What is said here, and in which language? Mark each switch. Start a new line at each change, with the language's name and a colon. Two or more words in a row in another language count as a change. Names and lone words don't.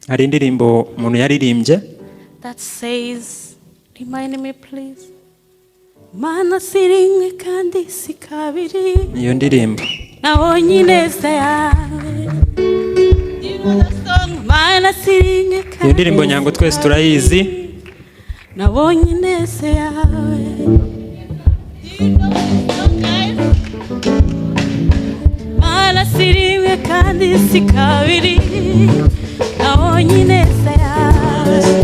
Kinyarwanda: hari indirimbo umuntu yaririmbye
English: that says, remind me please.
Kinyarwanda: Mana si rimwe kandi si kabiri. iyo ndirimbo Nabonye ineza yawe.
English: You know that song?
Kinyarwanda: Mana si rimwe kandi. iyo ndirimbo nyango twese turayizi. Nabonye ineza yawe.
English: You know that song, guys?
Kinyarwanda: Mana si rimwe kandi si kabiri. Nabonye ineza yawe.